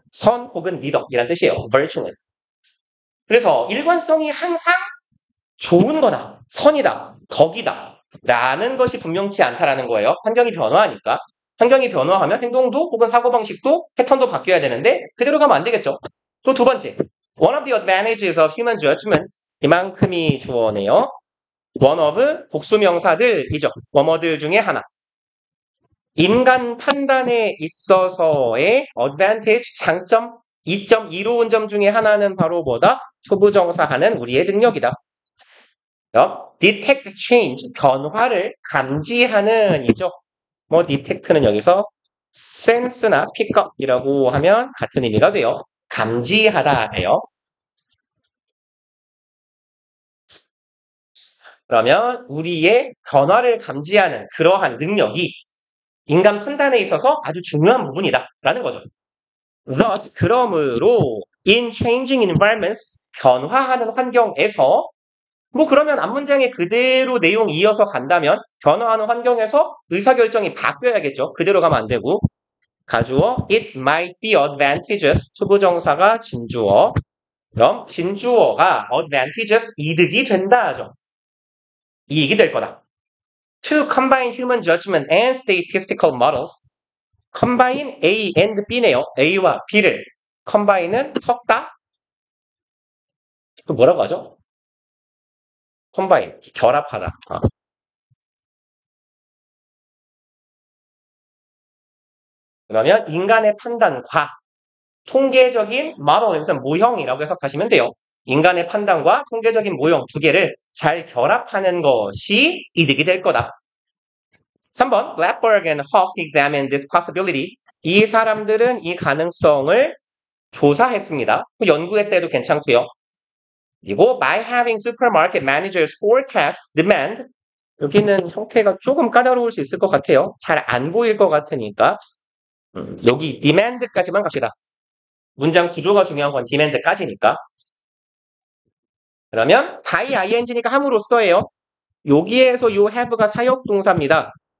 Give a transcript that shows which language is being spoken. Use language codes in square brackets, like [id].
[ko] 선 혹은 미덕이란 뜻이에요. [en] virtue는. [ko] 그래서 일관성이 항상 좋은 거다, 선이다, 덕이다 라는 것이 분명치 않다라는 거예요. 환경이 변화하니까. 환경이 변화하면 행동도 혹은 사고방식도 패턴도 바뀌어야 되는데 그대로 가면 안 되겠죠. 또 두 번째, [en] one of the advantages of human judgment. [ko] 이만큼이 주어네요. [en] one of 복수명사들이죠. [ko] 뭐뭐들 중에 하나. 인간 판단에 있어서의 advantage, 장점, 이점, 이로운 점 중에 하나는 바로 뭐다? 초부정사하는 우리의 능력이다. [en] detect change, [ko] 변화를 감지하는 이죠. 뭐 detect는 여기서 sense나 pickup이라고 하면 같은 의미가 돼요. 감지하다예요. 그러면 우리의 변화를 감지하는 그러한 능력이 인간 판단에 있어서 아주 중요한 부분이다라는 거죠. [en] Thus, [ko] 그러므로 [en] in changing environments, [ko] 변화하는 환경에서 뭐 그러면 앞문장에 그대로 내용 이어서 간다면 변화하는 환경에서 의사결정이 바뀌어야겠죠. 그대로 가면 안 되고. [en] 가주어 it might be advantageous. [ko] 초부정사가 진주어. 그럼 진주어가 advantageous, 이득이 된다 하죠. 이익이 될 거다. [en] To combine human judgment and statistical models. combine A and B네요. [ko] A와 B를 combine은 섞다. 그 뭐라고 하죠? combine, 결합하다. 그러면 인간의 판단과 통계적인 model, 여기서 모형이라고 해석하시면 돼요. 인간의 판단과 통계적인 모형 두 개를 잘 결합하는 것이 이득이 될 거다. [en] 3번, Blackberg and Hawk examined this possibility. [ko] 이 사람들은 이 가능성을 조사했습니다. 연구했대도 괜찮고요. 그리고 [en] by having supermarket managers forecast demand. [ko] 여기는 형태가 조금 까다로울 수 있을 것 같아요. 잘 안 보일 것 같으니까. 여기 demand까지만 갑시다. 문장 구조가 중요한 건 demand까지니까. 그러면 by ing니까 함으로써예요. 여기에서 요 have가 사역동사입니다.